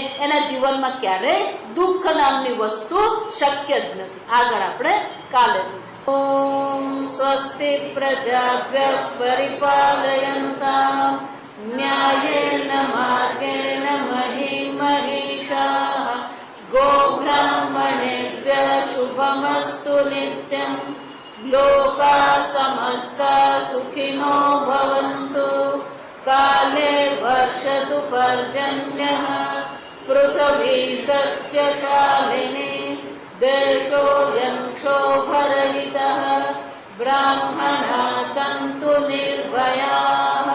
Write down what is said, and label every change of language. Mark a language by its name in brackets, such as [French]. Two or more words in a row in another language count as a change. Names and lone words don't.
[Gujarati] એના જીવનમાં ક્યારેય દુઃખ નામની વસ્તુ શક્ય જ નથી. આગળ આપણે કાલે. [Sanskrit] ઓમ સ્વસ્તિ પ્રજાભ્યઃ પરિપાલયન્તાં ન્યાયેન માર્ગેણ મહિ મહિષાઃ गोब्राह्मणेभ्यः शुभमस्तु नित्यम् लोकाः समस्ताः सुखिनो भवन्तु काले वर्षतु पर्जन्यः पृथिवी सस्यशालिनी देशोऽयं क्षोभरहितः ब्राह्मणाः सन्तु निर्भयाः